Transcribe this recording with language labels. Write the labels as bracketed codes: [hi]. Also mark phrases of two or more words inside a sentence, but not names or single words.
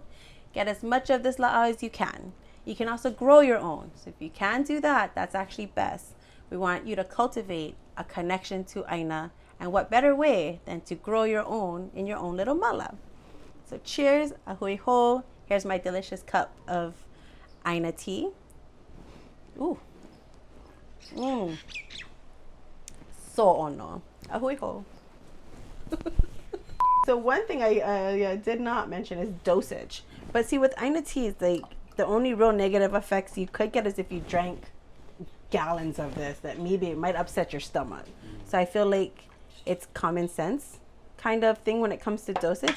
[en] Get as much of this la'au as you can. You can also grow your own. So if you can do that, that's actually best. We want you to cultivate a connection to ʻāina, and what better way than to grow your own in your own little mala. So cheers, [haw] ahui ho. [en] Here's my delicious cup of ʻāina tea. Ooh. So ono. [haw] Ahui ho. [en] So one thing I did not mention is dosage. But see, with ʻāina tea, the only real negative effects you could get is if you drank gallons of this, that maybe it might upset your stomach. So I feel like it's common sense kind of thing when it comes to dosage.